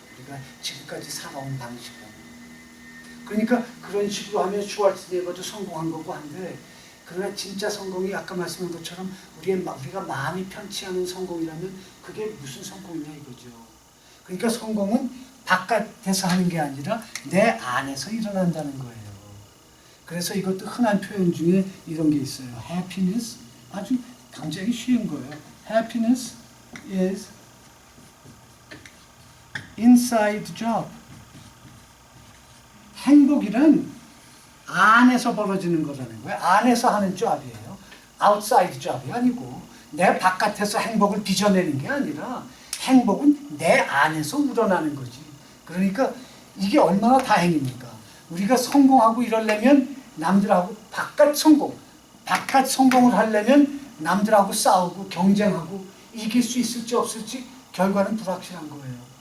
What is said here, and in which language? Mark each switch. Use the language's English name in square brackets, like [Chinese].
[Korean] 우리가 지금까지 살아온 방식은. 그러니까 그런 식으로 하면 슈왈츠네거도 성공한 거고 한데, 그러나 진짜 성공이 아까 말씀한 것처럼 우리가 마음이 편치 않은 성공이라면 그게 무슨 성공이냐 이거죠. 그러니까 성공은 바깥에서 하는 게 아니라 내 안에서 일어난다는 거예요. 그래서 이것도 흔한 표현 중에 이런 게 있어요. Happiness, 아주 굉장히 쉬운 거예요. [English] Happiness is inside job. [Korean] 행복이란 안에서 벌어지는 거라는 거예요. 안에서 하는 job이에요. outside job이 아니고 내 바깥에서 행복을 빚어내는 게 아니라 행복은 내 안에서 우러나는 거지. 그러니까 이게 얼마나 다행입니까? 우리가 성공하고 이러려면 남들하고 바깥 성공을 하려면 남들하고 싸우고 경쟁하고 이길 수 있을지 없을지 결과는 불확실한 거예요.